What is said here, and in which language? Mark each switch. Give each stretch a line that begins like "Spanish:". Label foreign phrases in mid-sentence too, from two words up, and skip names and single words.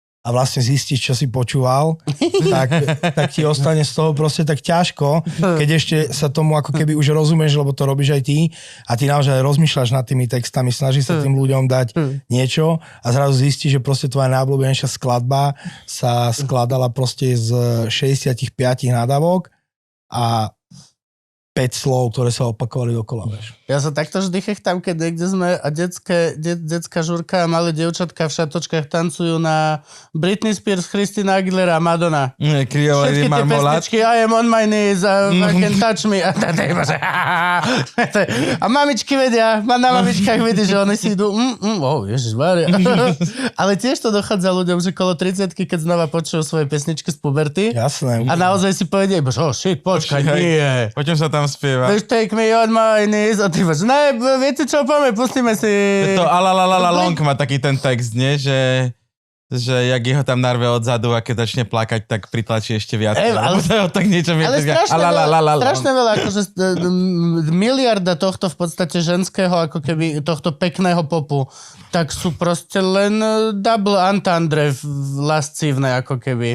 Slovak: a vlastne zistíš, čo si počúval, tak ti ostane z toho proste tak ťažko, keď ešte sa tomu ako keby už rozumieš, lebo to robíš aj ty a ty naozaj rozmýšľaš nad tými textami, snažíš sa tým ľuďom dať niečo a zrazu zistíš, že proste tvoja najobľúbenejšia skladba sa skladala proste z 65 nadávok a 5 slov, ktoré sa opakovali dokola, vieš. Ja sa takto vždy chechtám, keď niekde sme a detská žurka a malé dievčatka v šatočkách tancujú na Britney Spears, Christina Aguilera a Madonna. Všetky tie pesničky
English: I am on my knees
Slovak: a
English: I can touch me
Slovak: a mamičky vedia, na mamičkách vedia, že oni si idú ježišmária. Ale tiež to dochádza ľuďom, že kolo 30-ky, keď znova počujú svoje pesničky z puberty. Jasné. A naozaj si povedia, počkaj, nie. Poďme sa tam spieva.
English: Take me on my knees
Slovak: a ty máš, ne, viete čo, poďme, pustíme si. To Long má taký ten text, nie? Že jak jeho tam narve odzadu a keď začne plakať, tak pritlačí ešte viac. Ale tak niečo ale strašne veľa, akože miliarda tohto v podstate ženského, ako keby tohto pekného popu, tak sú proste len
English: double entendre
Slovak: lascívne, ako keby.